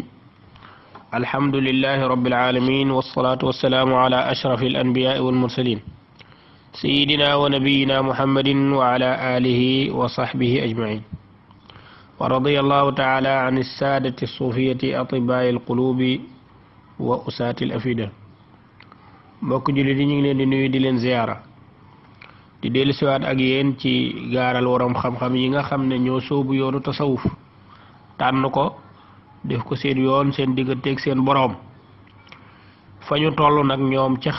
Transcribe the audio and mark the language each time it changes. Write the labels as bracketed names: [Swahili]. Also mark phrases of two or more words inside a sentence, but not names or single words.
[Arabic] الحمد لله رب العالمين، والصلاة والسلام على أشرف الأنبياء والمرسلين سيدنا ونبينا محمد وعلى آله وصحبه أجمعين. ورضي الله تعالى عن السادة الصوفية أطباء القلوب وأساة الأفئدة. [Wolof] mbokk jullit yi ñu ngi leen di nuyu di leen ziyaara di dellu siwaat ak yéen ci gaaral waram xam-xam yi nga xam ne ñoo sóobu yoonu tasawuf tànn ko def ko seen yoon seen digganteeg seen boroom fa ñu toll nag ñoom ci